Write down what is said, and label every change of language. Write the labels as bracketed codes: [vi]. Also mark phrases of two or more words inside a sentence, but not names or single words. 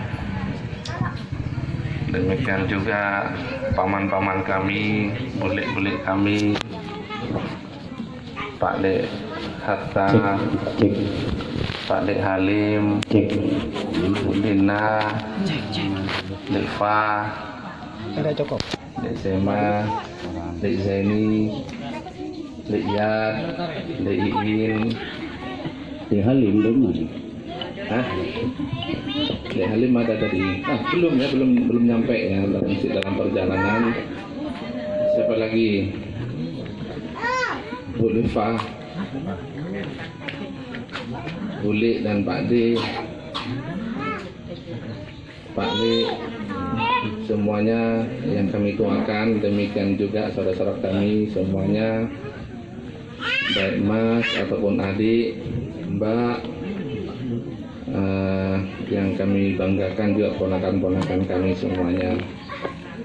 [id] demikian juga paman-paman kami, bulik-bulik kami, Pak Dek Hatta, Pak Dek Halim, Bu Dina, Dek Fa, Dek Sema, Dek Zaini, Dek Yad, Dek Iin, Dek Halim belum. Hah? Dek Halim ada tadi. Belum ya, belum nyampe ya, masih dalam perjalanan. Siapa lagi? Bu Lifa, Bulik dan Pak D, Pak D, semuanya yang kami tuakan, demikian juga saudara-saudara kami semuanya, baik Mas ataupun adik, Mbak, yang kami banggakan juga ponakan-ponakan kami semuanya.